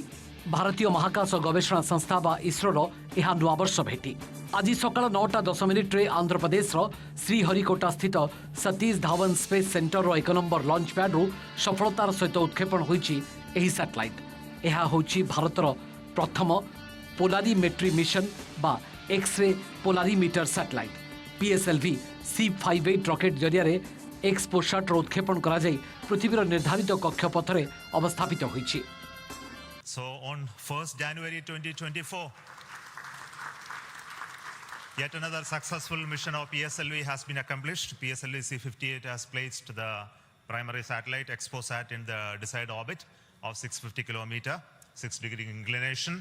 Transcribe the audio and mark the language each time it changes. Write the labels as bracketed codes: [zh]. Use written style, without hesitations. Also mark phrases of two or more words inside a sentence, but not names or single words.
[or] ଭାରତୀୟ ମହାକାଶ ଗବେଷଣା ସଂସ୍ଥା ବା ଇସ୍ରୋର ଏହି ନୂଆ ବର୍ଷ ଭେଟି ଆଜି ସକାଳ 9:10 ରେ ଆନ୍ଧ୍ର ପ୍ରଦେଶ ଶ୍ରୀହରିକୋଟା ସ୍ଥିତ ସତୀଶ ଧାୱନ ସ୍ପେସ ସେଣ୍ଟର 1 ନମ୍ବର [en] launch pad [or] ରୁ ସଫଳତାର ସହିତ ଉତ୍କ୍ଷେପଣ ହୋଇଛି ଏହି ସାଟେଲାଇଟ। ଏହି ହେଉଛି ଭାରତର ପ୍ରଥମ [en] polarimetry mission [or] ବା [en] X-ray polarimeter satellite. [or] PSLV-C58 ରକେଟ ଜରିଆ ଏକ୍ସପୋସାଟ ଉତ୍କ୍ଷେପଣ କରା ଯାଇ ପୃଥିବୀର ନିର୍ଦ୍ଧାରିତ କକ୍ଷପଥରେ ଅବସ୍ଥାପିତ ହୋଇଛି। [en] So on 1st January 2024, yet another successful mission of PSLV has been accomplished. PSLV-C58 has placed the primary satellite XPoSat in the desired orbit of 650 kilometer, 6-degree inclination.